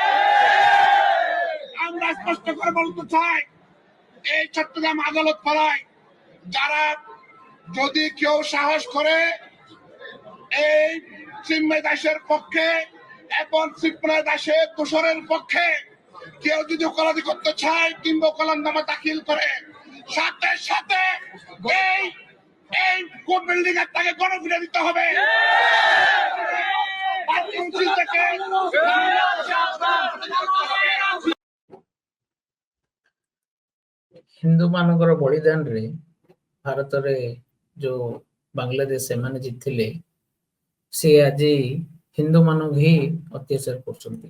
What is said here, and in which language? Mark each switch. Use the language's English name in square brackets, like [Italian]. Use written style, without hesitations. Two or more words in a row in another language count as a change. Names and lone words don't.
[Bangla] আমরা স্পষ্ট করে বলতে চাই, এই চট্টগ্রাম আদালত পাড়ায় যারা যদি কেউ সাহস করে এই চিন্ময় দাসের পক্ষে এবং চিন্ময় দাসের দোষরের পক্ষে কেউ যদি ওকালতি করতে চায় কিংবা ওকালতনামা দাখিল করে, সাথে সাথে এই কোর্ট বিল্ডিং এর তাকে গণফিরে দিতে হবে। [Odia] ହିନ୍ଦୁ ମାନଙ୍କର ବଳିଦାନରେ ଭାରତରେ ଯୋଉ ବାଂଲାଦେଶ ସେମାନେ ଜିତିଥିଲେ ସେ ଆଜି ହିନ୍ଦୁ ମାନଙ୍କୁ ହିଁ ଅତ୍ୟାଚାର କରୁଛନ୍ତି।